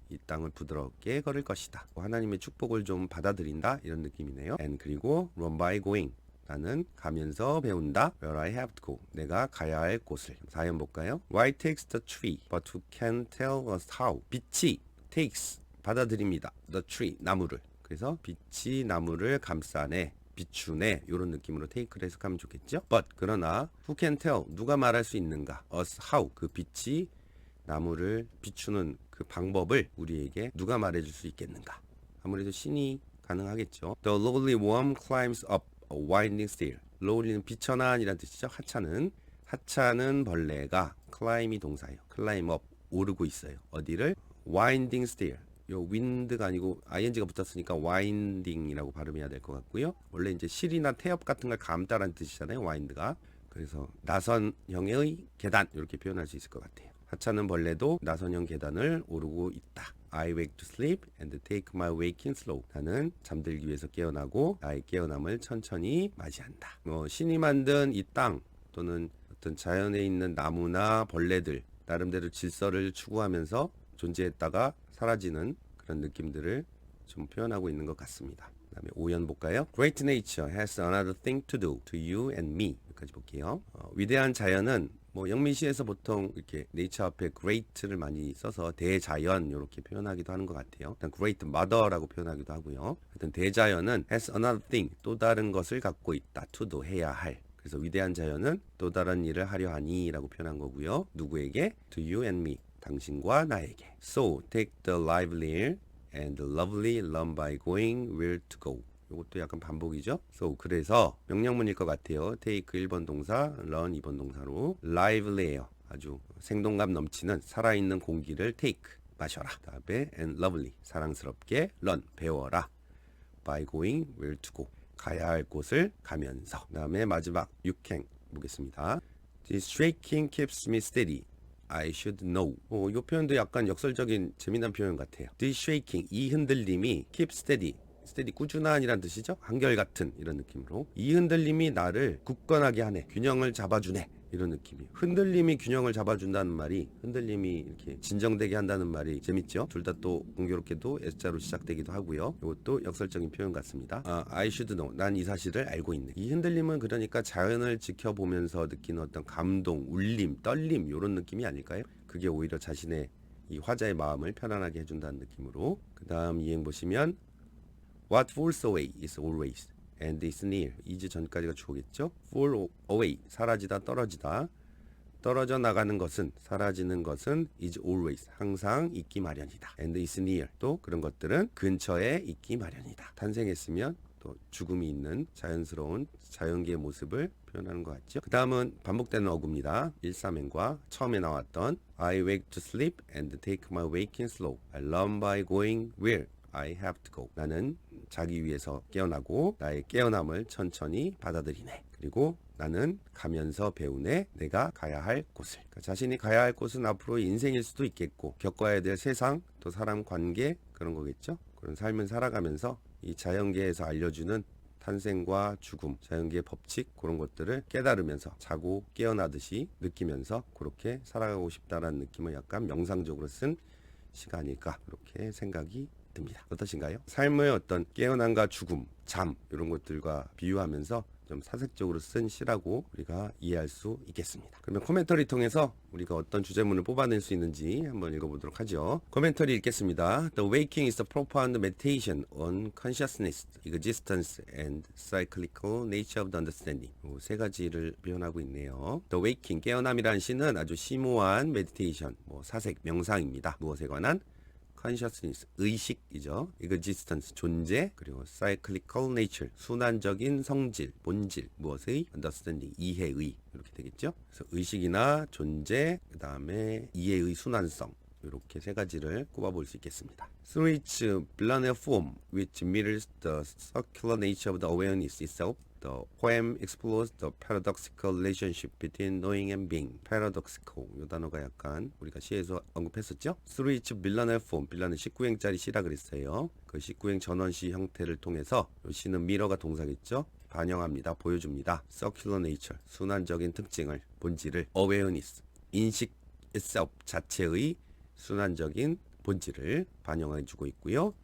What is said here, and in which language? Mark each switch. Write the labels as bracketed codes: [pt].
[ko] 이 땅을 부드럽게 걸을 것이다. 하나님의 축복을 좀 받아들인다, 이런 느낌이네요. [en] And [ko] 그리고 [en] run by going, [ko] 나는 가면서 배운다. [en] Where I have to go, [ko] 내가 가야 할 곳을. 4연 볼까요? [en] Why takes the tree, but who can tell us how? [ko] 빛이 takes, 받아들입니다. [en] The tree, [ko] 나무를. 그래서 빛이 나무를 감싸네, 비추네, 이런 느낌으로 take를 해석하면 좋겠죠. [en] But [ko] 그러나 [en] who can tell, [ko] 누가 말할 수 있는가? [en] us how, [ko] 그 빛이 나무를 비추는 그 방법을 우리에게 누가 말해줄 수 있겠는가? 아무래도 신이 가능하겠죠. [en] The lowly worm climbs up a winding stair. [ko] lowly는 비천한이란 뜻이죠. 하찮은 벌레가, climb이 동사예요. [en] climb up, [ko] 오르고 있어요. 어디를? [en] winding stair. [ko] 요 윈드가 아니고 ing가 붙었으니까 와인딩이라고 발음해야 될 것 같고요. 원래 이제 실이나 태엽 같은 걸 감다라는 뜻이잖아요. 와인드가. 그래서 나선형의 계단, 이렇게 표현할 수 있을 것 같아요. 하찮은 벌레도 나선형 계단을 오르고 있다. [en] I wake to sleep and take my waking slow. [ko] 나는 잠들기 위해서 깨어나고 나의 깨어남을 천천히 맞이한다. 신이 만든 이 땅 또는 어떤 자연에 있는 나무나 벌레들, 나름대로 질서를 추구하면서 존재했다가 사라지는 그런 느낌들을 좀 표현하고 있는 것 같습니다. 그 다음에 5연 볼까요? [en] Great nature has another thing to do to you and me. [ko] 여기까지 볼게요. 위대한 자연은 영민시에서 보통 이렇게 nature 앞에 great를 많이 써서 대자연 이렇게 표현하기도 하는 것 같아요. 일단 great mother라고 표현하기도 하고요. 하여튼 대자연은 [en] has another thing, [ko] 또 다른 것을 갖고 있다. to do, 해야 할. 그래서 위대한 자연은 또 다른 일을 하려 하니 라고 표현한 거고요. 누구에게? [en] To you and me. [ko] 당신과 나에게. [en] So, take the livelier and lovely learn by going where to go. [ko] 이것도 약간 반복이죠. So, 그래서 명령문일 것 같아요. take 1번 동사, learn 2번 동사로 livelier, 아주 생동감 넘치는 살아있는 공기를 take, 마셔라. 다음에 and lovely, 사랑스럽게 learn, 배워라. [en] by going where to go, [ko] 가야 할 곳을 가면서. 그 다음에 마지막 6행 보겠습니다. [en] This shaking keeps me steady. I should know. [ko] 이 표현도 약간 역설적인 재미난 표현 같아요. [en] This shaking, [ko] 이 흔들림이 [en] keep steady, [ko] steady 꾸준한이란 뜻이죠. 한결같은 이런 느낌으로 이 흔들림이 나를 굳건하게 하네, 균형을 잡아주네, 이런 느낌이에요. 흔들림이 균형을 잡아준다는 말이, 흔들림이 이렇게 진정되게 한다는 말이 재밌죠. 둘 다 또 공교롭게도 S자로 시작되기도 하고요. 이것도 역설적인 표현 같습니다. [en] I should know, [ko] 난 이 사실을 알고 있네. 이 흔들림은 그러니까 자연을 지켜보면서 느끼는 어떤 감동, 울림, 떨림, 이런 느낌이 아닐까요? 그게 오히려 자신의 이 화자의 마음을 편안하게 해준다는 느낌으로. 그 다음 이행 보시면 [en] What falls away is always and is near. is [ko] 전까지가 주어겠죠. [en] fall away, [ko] 사라지다, 떨어지다. 떨어져 나가는 것은, 사라지는 것은 is always, 항상 있기 마련이다. [en] and is near, [ko] 또 그런 것들은 근처에 있기 마련이다. 탄생했으면 또 죽음이 있는 자연스러운 자연계의 모습을 표현하는 것 같죠. 그 다음은 반복되는 어구입니다. 1사면과 처음에 나왔던 [en] I wake to sleep and take my waking slow. I learn by going where I have to go. [ko] 나는 자기 위해서 깨어나고 나의 깨어남을 천천히 받아들이네. 그리고 나는 가면서 배우네. 내가 가야 할 곳을. 그러니까 자신이 가야 할 곳은 앞으로 인생일 수도 있겠고 겪어야 될 세상, 또 사람 관계, 그런 거겠죠. 그런 삶을 살아가면서 이 자연계에서 알려주는 탄생과 죽음, 자연계의 법칙, 그런 것들을 깨달으면서 자고 깨어나듯이 느끼면서 그렇게 살아가고 싶다라는 느낌을 약간 명상적으로 쓴 시가 아닐까, 그렇게 생각이 듭니다. 어떠신가요? 삶의 어떤 깨어남과 죽음, 잠, 이런 것들과 비유하면서 좀 사색적으로 쓴 시라고 우리가 이해할 수 있겠습니다. 그러면 코멘터리 통해서 우리가 어떤 주제문을 뽑아낼 수 있는지 한번 읽어보도록 하죠. 코멘터리 읽겠습니다. [en] The waking is the profound meditation on consciousness, existence and cyclical nature of the understanding. [ko] 세 가지를 표현하고 있네요. [en] The waking, [ko] 깨어남이라는 시는 아주 심오한 메디테이션, 사색, 명상입니다. 무엇에 관한? consciousness, 의식이죠. existence, 존재, 그리고 cyclical nature, 순환적인 성질, 본질, 무엇의? understanding, 이해의, 이렇게 되겠죠. 그래서 의식이나 존재, 그 다음에 이해의 순환성, 이렇게 세 가지를 꼽아볼 수 있겠습니다. [en] Through its billionaire form, which mirrors the circular nature of the awareness itself, the poem explores the paradoxical relationship between knowing and being. [ko] paradoxical, 이 단어가 약간 우리가 시에서 언급했었죠. [en] Through its billionaire form, [ko] 빌라는 19행짜리 시라 그랬어요. 그 19행 전원시 형태를 통해서 이 시는 미러가 동사겠죠. 반영합니다. 보여줍니다. circular nature, 순환적인 특징을, 본질을, awareness, 인식 itself 자체의 순환적인 본질을 반영해주고 있고요.